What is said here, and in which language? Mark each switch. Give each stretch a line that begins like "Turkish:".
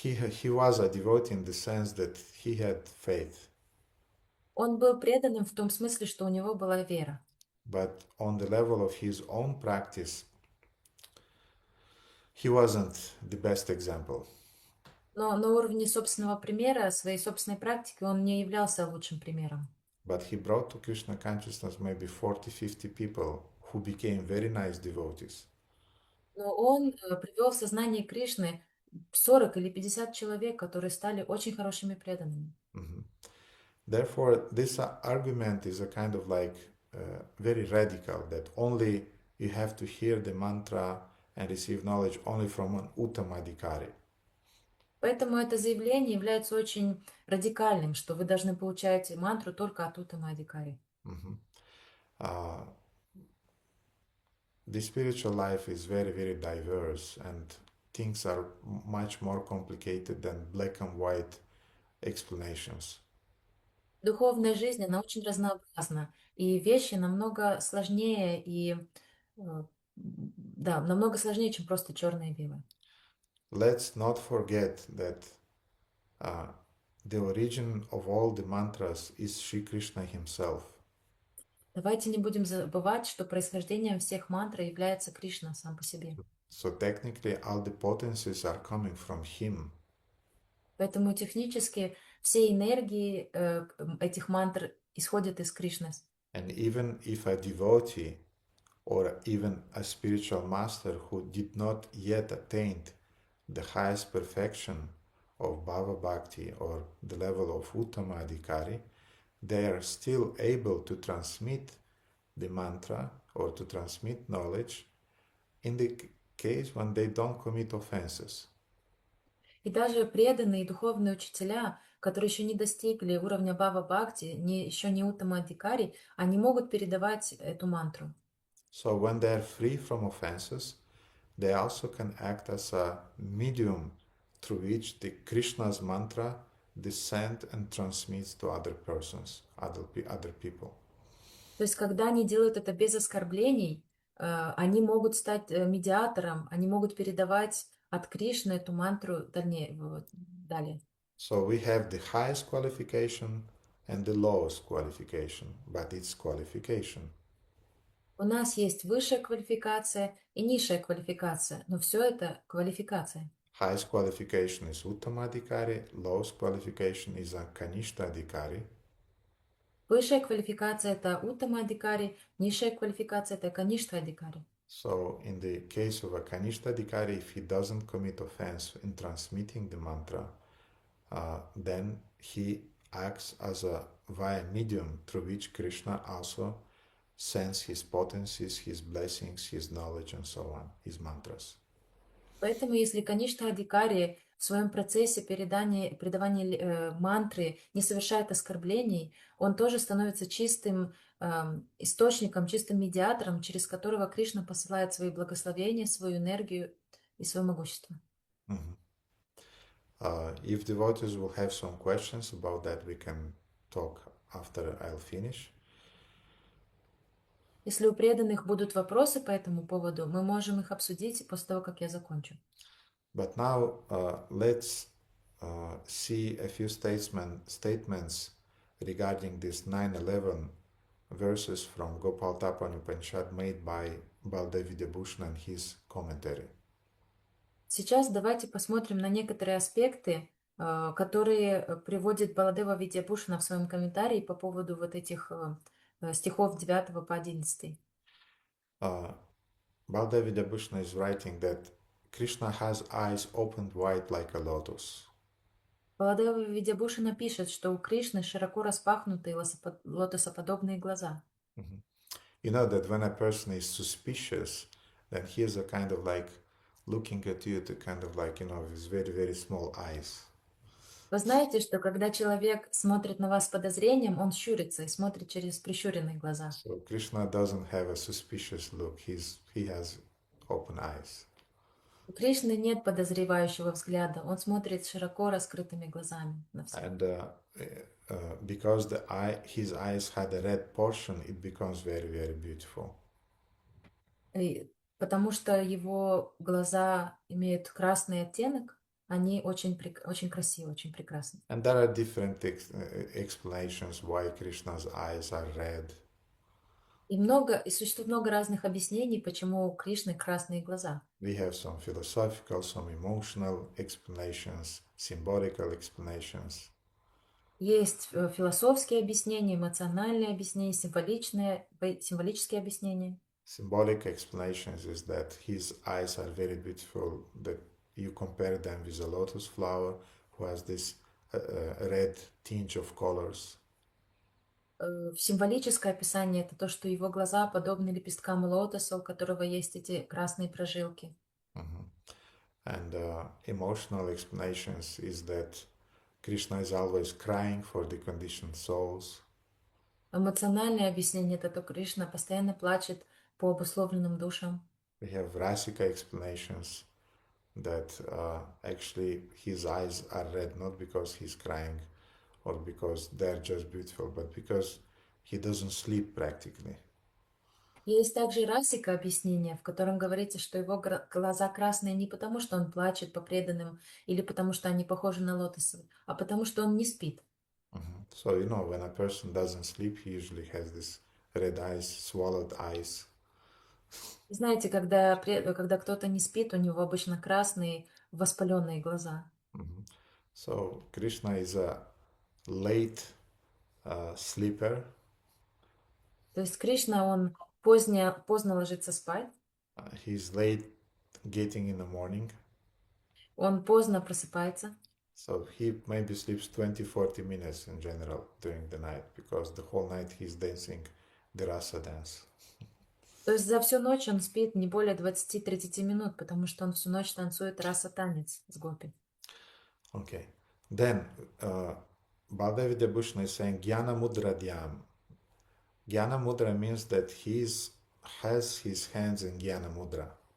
English: He was a devotee in the sense that he had faith.
Russian: Он был преданным в том смысле, что у него была вера.
English: But on the level of his own practice, he wasn't the best example.
Russian: Но на уровне собственного примера, своей собственной практики, он не являлся лучшим примером.
English: But he brought to Krishna consciousness maybe 40-50 people who became very nice devotees.
Russian: Но он привел в сознание Кришны 40 или 50 человек, которые стали очень хорошими преданными.
English: Therefore, this argument is a kind of like very radical, that only you have to hear the mantra and receive knowledge only from an Uttamadhikari.
Russian: Поэтому это заявление является очень радикальным, что вы должны получать мантру только от Уттамадикари.
English: The spiritual life is very, very diverse, and things are much more complicated than black and white explanations.
Russian: Духовная жизнь, она очень разнообразна, и вещи намного сложнее и Да, намного сложнее, чем просто черное и белое.
English: Let's not forget that uh, the origin of all the mantras is Sri Krishna himself.
Russian: Давайте не будем забывать, что происхождением всех мантр является Кришна сам по себе.
English: So technically, all the potencies are coming from him.
Russian: Поэтому технически все энергии этих мантр исходят из Кришны.
English: And even if a devotee or even a spiritual master who did not yet attain the highest perfection of Bhava Bhakti or the level of Uttama Adhikari, they are still able to transmit the mantra or to transmit knowledge in the case when they don't commit offenses.
Russian: И даже преданные духовные учителя, которые еще не достигли уровня Бава Бхакти, еще не Уттама Адхикари, они могут передавать эту мантру.
English: So when they are free from offenses, they also can act as a medium through which the Krishna's mantra descends and transmits to other persons, other people.
Russian: То есть, когда они делают это без оскорблений, они могут стать медиатором, они могут передавать от Кришны эту мантру далее.
English: So we have the highest qualification and the lowest qualification, but it's qualification.
Russian: У нас есть высшая квалификация и низшая квалификация, но все это квалификация.
English: Highest qualification is Uttama Adhikari, lowest qualification is a Kanishta Adhikari.
Russian: Высшая квалификация — это Уттама Адхикари, низшая квалификация — это Каништа Адхикари.
English: So in the case of a Kanishta Adhikari, if he doesn't commit offense in transmitting the mantra, then he acts as a via medium through which Krishna also sends his potencies, his blessings, his knowledge, and so on, his mantras.
Russian: Поэтому если Каништа Адхикари в своем процессе передавания мантры не совершает оскорблений, он тоже становится чистым источником, чистым медиатором, через которого Кришна посылает свои благословения, свою энергию и свое могущество. Mhm.
English: If devotees will have some questions about that, we can talk after I'll finish.
Russian: Если у преданных будут вопросы по этому поводу, мы можем их обсудить после того, как я закончу.
English: But now let's see a few statements regarding this 9-11 verses from Gopalatapani Upanishad made by Baldev Vidyabhushan and his commentary.
Russian: Сейчас давайте посмотрим на некоторые аспекты, которые приводит Баладева Видьябушана в своем комментарии по поводу вот этих стихов 9 по 11.
English: Baldev Vidyabhushan is writing that Krishna has eyes opened wide like a lotus.
Russian: Баладева Видьябушана пишет, что у Кришны широко распахнутые лотосоподобные глаза.
English: You know that when a person is suspicious, then he is a kind of like looking at you to kind of like, with very, very small eyes.
Russian: Вы знаете, что когда человек смотрит на вас с подозрением, он щурится и смотрит через прищуренные глаза.
English: So Krishna doesn't have a suspicious look. He has open eyes.
Russian: У Кришны нет подозревающего взгляда, он смотрит широко раскрытыми глазами на все.
English: And because his eyes had a red portion, it becomes very, very beautiful.
Russian: Потому что его глаза имеют красный оттенок, они очень красивы, очень прекрасны.
English: And there are different explanations why Krishna's eyes are red.
Russian: И существует много разных объяснений, почему у Кришны красные глаза.
English: We have some philosophical, some emotional explanations, symbolical explanations.
Russian: Есть философские объяснения, эмоциональные объяснения, символические объяснения.
English: Symbolic explanations is that his eyes are very beautiful, that you compare them with a lotus flower who has this red tinge of colors.
Russian: Символическое описание — это то, что его глаза подобны лепесткам лотоса, у которого есть эти красные прожилки.
English: And emotional explanations is that Krishna is always crying for the conditioned souls.
Russian: Эмоциональное объяснение — это то, Кришна постоянно плачет по обусловленным душам.
English: We have Rasika explanations that actually his eyes are red not because he's crying or because they're just beautiful, but because he doesn't sleep practically.
Russian: Есть также расика объяснение, в котором говорится, что его глаза красные не потому, что он плачет по преданным или потому, что они похожи на лотосы, а потому, что он не спит.
English: So, you know, when a person doesn't sleep, he usually has this red eyes, swallowed eyes.
Russian: Знаете, когда кто-то не спит, у него обычно красные воспаленные глаза.
English: So, Krishna is a late sleeper.
Russian: То есть Кришна, он поздно ложится спать,
English: He's late getting in the morning.
Russian: он поздно просыпается.
English: So he maybe sleeps 20-40 minutes in general during the night because the whole night he's dancing the rasa dance.
Russian: То есть за всю ночь он спит не более 20-30 минут, потому что он всю ночь танцует раса-танец с гопи. Okay.
English: Then Baldev Vidyabhushan is saying Jnana Mudra Dhyam. Jnana Mudra means that he has his hands in Jnana Mudra.